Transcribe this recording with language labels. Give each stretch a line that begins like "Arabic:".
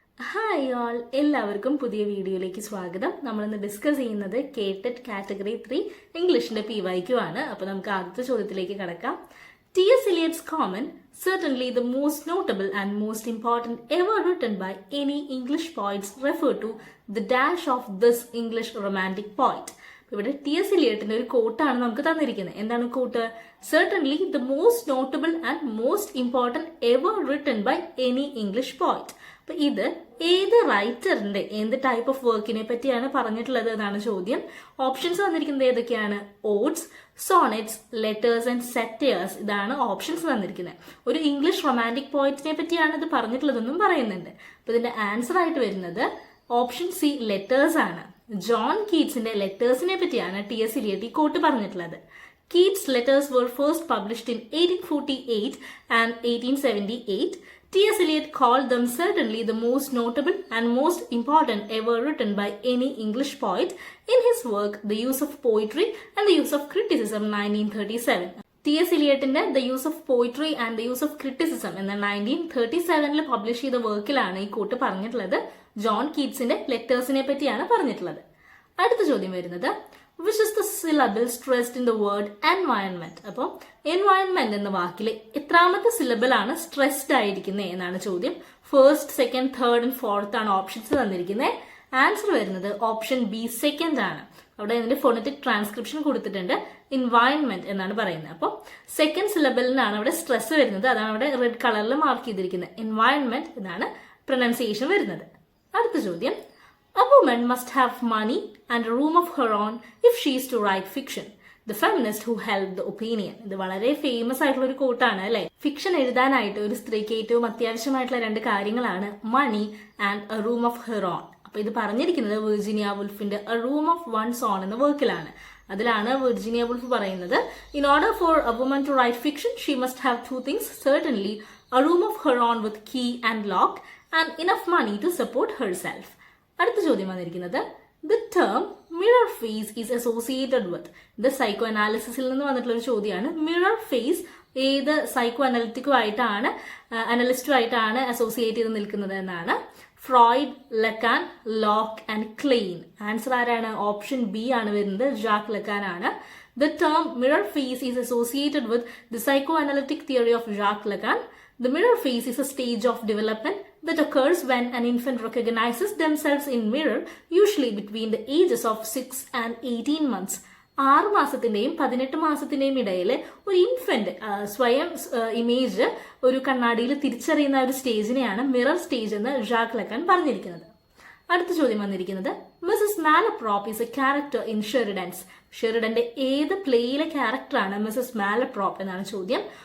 English: hi all,
Malayalam: എല്ലാവർക്കും പുതിയ വീഡിയോയിലേക്ക് സ്വാഗതം. നമ്മളിന്ന് ഡിസ്കസ് ചെയ്യുന്നത് കേട്ടറ്റ് കാറ്റഗറി 3 ഇംഗ്ലീഷിന്റെ PYQ ആണ്. അപ്പോൾ നമുക്ക് ആദ്യത്തെ ചോദ്യത്തിലേക്ക് കടക്കാം.
English: T.S. Eliot's comment, certainly the most notable and most important ever written by any English poets, refer to the dash of this English romantic poet.
Malayalam: ഇവിടെ T.S. Eliotന്റെ ഒരു കോട്ടാണ് നമുക്ക് തന്നിരിക്കുന്നത്. എന്താണ് coat?
English: Certainly the most notable and most important ever written by any English poet.
Malayalam: അപ്പൊ ഇത് ഏത് റൈറ്ററിന്റെ എന്ത് type of വർക്കിനെ പറ്റിയാണ് പറഞ്ഞിട്ടുള്ളത് എന്നാണ് ചോദ്യം. ഓപ്ഷൻസ് വന്നിരിക്കുന്നത് ഏതൊക്കെയാണ്? Ods, sonnets, letters and setters. ഇതാണ് ഓപ്ഷൻസ് തന്നിരിക്കുന്നത്. ഒരു ഇംഗ്ലീഷ് റൊമാൻറ്റിക് പോയിറ്റിനെ പറ്റിയാണ് ഇത് പറഞ്ഞിട്ടുള്ളതെന്നും പറയുന്നുണ്ട്. അപ്പൊ ഇതിന്റെ ആൻസർ ആയിട്ട് വരുന്നത് ഓപ്ഷൻ സി, ലെറ്റേഴ്സ് ആണ്. ജോൺ കീറ്റ്സിന്റെ ലെറ്റേഴ്സിനെ പറ്റിയാണ് T.S. Eliot ഈ കോട്ട് പറഞ്ഞിട്ടുള്ളത്.
English: Keats' letters were first published in 1848 and 1878. T.S. Eliot called them certainly the most notable and most important ever written by any English poet in his work The Use of Poetry and the Use of Criticism 1937. T.S.
Malayalam: Eliotന്റെ The Use of Poetry and the Use of Criticism എന്ന 1937 publish ചെയ്ത വർക്കിലാണ് ഈ coat പറഞ്ഞിട്ടുള്ളത്. John കീറ്റ്സിന്റെ ലെറ്റേഴ്സിനെ പറ്റിയാണ് പറഞ്ഞിട്ടുള്ളത്. അടുത്ത ചോദ്യം വരുന്നത്
English: which is the syllable stressed in the word environment.
Malayalam: അപ്പോൾ എൻവയൺമെന്റ് എന്ന വാക്കിൽ എത്രാമത്തെ സിലബിൾ ആണ് സ്ട്രെസ്ഡ് ആയിരിക്കുന്നത് എന്നാണ് ചോദ്യം. First, second, third and fourth ആണ് ഓപ്ഷൻസ് തന്നിരിക്കുന്നത്. ആൻസർ വരുന്നത് ഓപ്ഷൻ ബി, സെക്കൻഡ് ആണ്. അവിടെ ഇതിന്റെ ഫോണറ്റിക് ട്രാൻസ്ക്രിപ്ഷൻ കൊടുത്തിട്ടുണ്ട്. എൻവയൺമെന്റ് എന്നാണ് പറയുന്നത്. അപ്പോൾ സെക്കൻഡ് സിലബിളിനാണ് അവിടെ സ്ട്രെസ് വരുന്നത്. അതാണ് അവിടെ റെഡ് കളറിൽ മാർക്ക് ചെയ്തിരിക്കുന്നത്. എൻവയൺമെന്റ് എന്നാണ് പ്രൊനൗൺസിയേഷൻ വരുന്നത്. അടുത്ത ചോദ്യം,
English: a woman must have money and a room of her own if she is to write fiction. The feminist who held the opinion.
Malayalam: ഇത് വളരെ ഫേമസ് ആയിട്ടുള്ള ഒരു കോട്ടാണ് അല്ലെ. ഫിക്ഷൻ എഴുതാനായിട്ട് ഒരു സ്ത്രീക്ക് ഏറ്റവും അത്യാവശ്യമായിട്ടുള്ള രണ്ട് കാര്യങ്ങളാണ്
English: Money and a room of her own.
Malayalam: അപ്പൊ ഇത് പറഞ്ഞിരിക്കുന്നത് Virginia വുൾഫിന്റെ A room of one's own എന്ന വർക്കിലാണ്. അതിലാണ് വിർജീനിയ വുൾഫ് പറയുന്നത്,
English: in order for a woman to write fiction she must have two things, certainly a room of her own with key and lock and enough money to support herself.
Malayalam: അടുത്ത ചോദ്യം വന്നിരിക്കുന്നത്
English: The term mirror phase is associated with.
Malayalam: ഇത് psycho അനാലിസിസിൽ നിന്ന് വന്നിട്ടുള്ള ഒരു ചോദ്യമാണ്. Mirror face ഏത് psycho അനലിസ്റ്റുമായിട്ടാണ് associate ചെയ്ത് നിൽക്കുന്നത് എന്നാണ്. Freud, ലക്കാൻ, lock and Klein. Answer ആരാണ്? ഓപ്ഷൻ ബി ആണ് വരുന്നത്. ജാക്ക് ലക്കാൻ ആണ്.
English: The term mirror face is associated with the psychoanalytic theory of Jacques Lacan. The mirror phase is a stage of development that occurs when an infant recognizes themselves in mirror, usually between the ages of 6 and 18 months.
Malayalam: 6 മാസത്തിന്റെയും 18 മാസത്തിന്റെയും ഇടയിൽ ഒരു infant സ്വയം image ഒരു കണ്ണാടിയിൽ തിരിച്ചറിയുന്ന ഒരു സ്റ്റേജിനെയാണ് mirror stage എന്ന് Jack ലക്കാൻ പറഞ്ഞിരിക്കുന്നത്. അടുത്ത ചോദ്യം വന്നിരിക്കുന്നത്
English: Mrs Malaprop is a character in Sheridan's.
Malayalam: ഷെറിഡന്റെ ഏത് പ്ലേയിലെ ക്യാരക്ടറാണ് മിസസ് മാലപ്രോപ്പ് എന്നാണ് ചോദ്യം.